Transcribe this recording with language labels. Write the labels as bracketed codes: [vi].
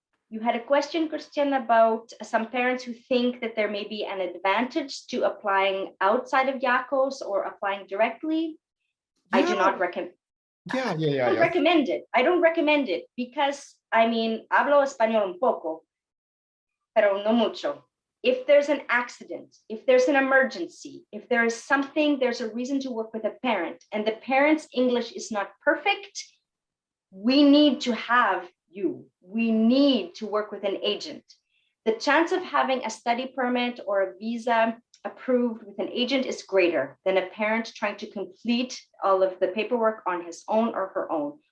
[en] You had a question, Christian, about some parents who think that there may be an advantage to applying outside of Yaicos or applying directly. Yeah. I do not recommend. Yeah. I don't recommend it. I don't recommend it because, [es] hablo español un poco, pero no mucho. [en] If there's an accident, if there's an emergency, if there is something, there's a reason to work with a parent, and the parent's English is not perfect, we need to have you. We need to work with an agent. the chance of having a study permit or a visa approved with an agent is greater than a parent trying to complete all of the paperwork on his own or her own.